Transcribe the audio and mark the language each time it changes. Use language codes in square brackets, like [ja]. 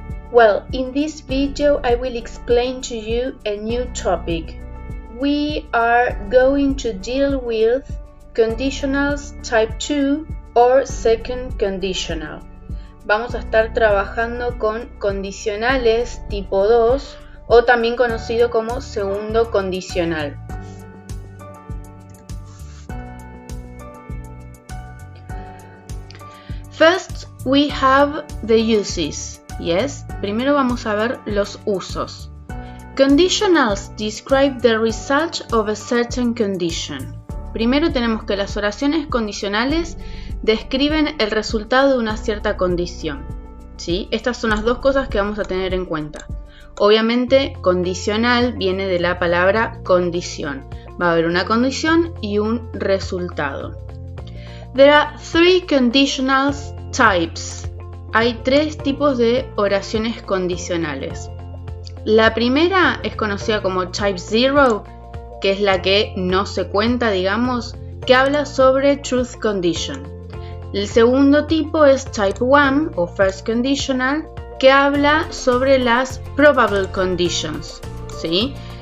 [en] Well, in this video I will explain to you a new topic. We are going to deal with conditionals type 2 or second conditional. [es] Vamos a estar trabajando con condicionales tipo 2 o también conocido como segundo condicional. [en] First, we have the uses. Yes, [es] primero vamos a ver los usos. [en] Conditionals describe the result of a certain condition. [es] Primero tenemos que las oraciones condicionales describen el resultado de una cierta condición. ¿Sí? Estas son las dos cosas que vamos a tener en cuenta. Obviamente, condicional viene de la palabra condición. Va a haber una condición y un resultado. [en] There are three conditional types. [es] Hay tres tipos de oraciones condicionales. La primera es conocida como type 0, que es la que no se cuenta, digamos, que habla sobre [en] truth condition. [es] El segundo tipo es type 1 o first conditional, que habla sobre las [en] probable conditions. [es] ¿Sí?